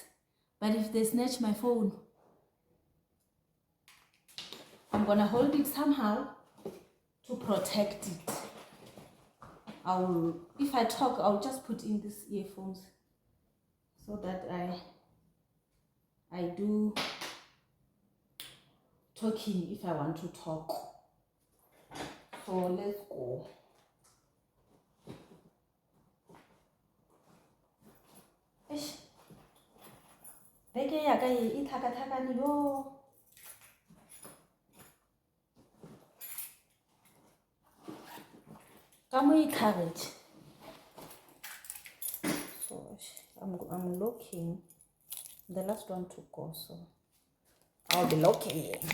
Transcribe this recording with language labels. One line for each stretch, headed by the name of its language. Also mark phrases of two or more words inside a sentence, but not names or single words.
English: But if they snatch my phone, I'm gonna hold it somehow to protect it. If I talk, I'll just put in these earphones so that I do talking if I want to talk. So let's go.
Northern Sotho: Beke ya ka e ithakathakane yo.
English: Come encourage. So I'm looking the last one to go, so I'll be looking.